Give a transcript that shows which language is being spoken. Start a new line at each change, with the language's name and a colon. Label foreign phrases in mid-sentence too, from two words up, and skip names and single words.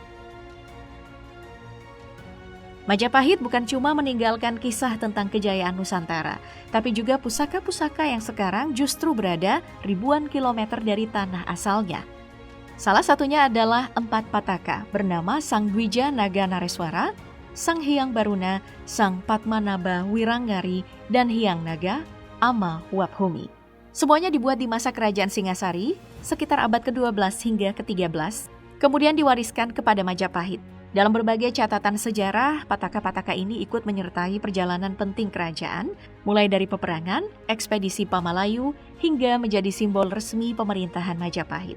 Indonesian: Majapahit bukan cuma meninggalkan kisah tentang kejayaan Nusantara, tapi juga pusaka-pusaka yang sekarang justru berada ribuan kilometer dari tanah asalnya. Salah satunya adalah 4 pataka bernama Sang Dwija Naga Nareswara, Sang Hyang Baruna, Sang Padmanaba Wiranggari, dan Hyang Naga Ama Waphumi. Semuanya dibuat di masa kerajaan Singasari, sekitar abad ke-12 hingga ke-13, kemudian diwariskan kepada Majapahit. Dalam berbagai catatan sejarah, pataka-pataka ini ikut menyertai perjalanan penting kerajaan, mulai dari peperangan, ekspedisi Pamalayu, hingga menjadi simbol resmi pemerintahan Majapahit.